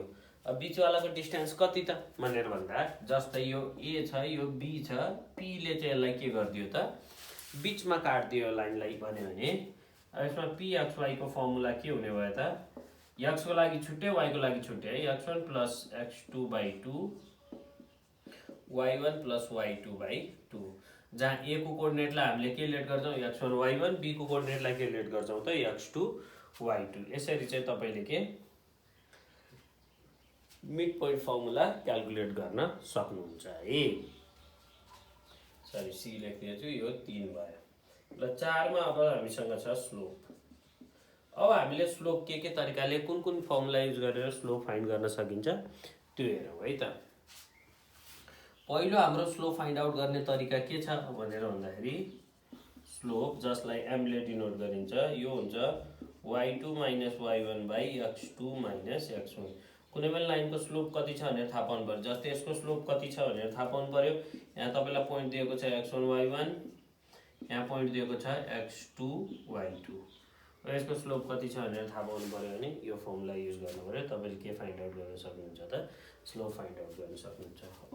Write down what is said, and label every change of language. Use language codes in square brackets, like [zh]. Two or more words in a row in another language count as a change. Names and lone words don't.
[ne] अब बीचवालाको डिस्टेन्स कति त भनेर भन्दा जस्तै यो ए छ यो बी छ, पी ले चाहिँ यसलाई के गर्दियो त बीचमा काट्दियो लाइनलाई भन्यो भने अब यसमा पी एक्स वाई को फर्मुला के हुने भयो त x को लागि छुट्टै y को लागि छुट्टै है। [en] x1 plus x2 by 2 y1 plus y2 by 2। [ne] जहाँ a को कोर्डिनेटलाई हामीले के लेट गर्छौं x1 y1, b को कोर्डिनेटलाई के लेट गर्छौं त x2 y2। यसरी चाहिँ तपाईले के [en] mid point formula calculate [ne] गर्न सक्नुहुन्छ है। सरी सी लेख्दिन्छु, यो 3 भयो। ल 4 मा अब हामीसँग छ स्लोप। अब हामीले स्लोप के तरिकाले कुन [en] formula use [ne] गरेर [en] slope find [ne] गर्न सकिन्छ त्यो हेरौँ है त। पहिलो हाम्रो [en] slope find out [ne] गर्ने तरिका के छ भनेर भन्दाखेरि स्लोप जसलाई m ले डिनोट गरिन्छ यो हुन्छ [en] y2 minus y1 by x2 minus x1। [ne] कुनै पनि लाइनको स्लोप कति छ भनेर थाहा पाउनु पर्यो। जस्तै यसको स्लोप कति छ भनेर थाहा पाउनु पर्यो। यहाँ तपाईलाई पोइन्ट दिएको छ x1 y1, यहाँ पोइन्ट दिएको छ x2 y2। यसको स्लोप कति छ भनेर थाहा पाउनु पर्यो भने यो [en] formula use [ne] गर्नु पर्यो। तपाईले के [en] find out [ne] गर्न सक्नुहुन्छ त [en] slope find out [ne] गर्न सक्नुहुन्छ।